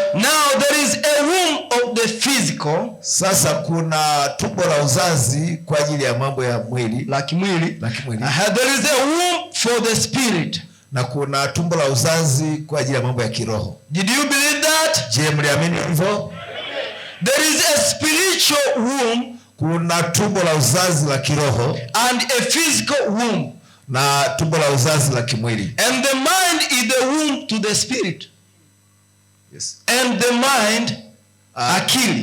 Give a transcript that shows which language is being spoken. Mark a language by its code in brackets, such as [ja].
[en] Now there is a room of the physical. [sw] Sasa kuna tumbo la uzazi kwa ajili ya mambo ya mwili, la kimwili. [en] There is a room for the spirit. [sw] Na kuna tumbo la uzazi kwa ajili ya mambo ya kiroho. [en] Did you believe that? [sw] Je, mliamini hivyo? [en] There is a spiritual room. [sw] Kuna tumbo la uzazi la kiroho. [en] And a physical room. [sw] Na tumbo la uzazi la kimwili. [en] And the mind is the room to the spirit. Yes. And the mind, akili.